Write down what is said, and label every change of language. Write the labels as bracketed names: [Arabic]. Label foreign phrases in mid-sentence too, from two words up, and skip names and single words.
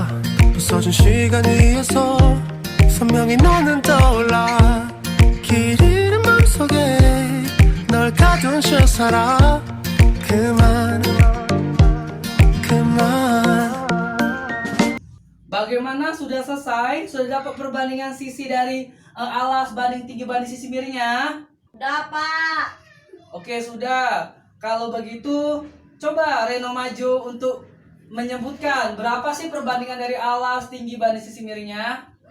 [Korean] 부서진 시간 위에서 선명히 너는 떠올라. 길 잃은 맘속에 널 가둔 채 살아. 그만. [Indonesian] Bagaimana, sudah selesai? Sudah dapat perbandingan sisi dari alas banding tinggi banding sisi miringnya? Udah, Pak. Oke, sudah. Kalau begitu, coba Reno maju untuk menyebutkan berapa sih perbandingan dari alas tinggi banding sisi miringnya?